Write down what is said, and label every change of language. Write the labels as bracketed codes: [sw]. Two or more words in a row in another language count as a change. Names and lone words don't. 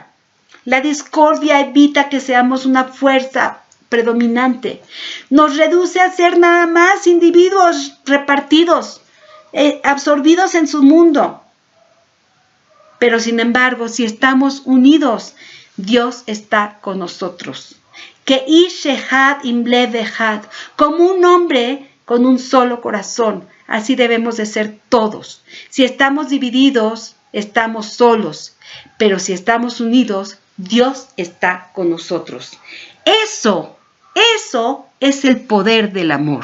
[es] La discordia evita que seamos una fuerza predominante. Nos reduce a ser nada más individuos repartidos, absorbidos en su mundo. Pero sin embargo, si estamos unidos, Dios está con nosotros. [he] כאיש אחד עם לב אחד, [es] como un hombre con un solo corazón. Así debemos de ser todos. Si estamos divididos, estamos solos. Pero si estamos unidos, Dios está con nosotros. Eso es el poder del amor.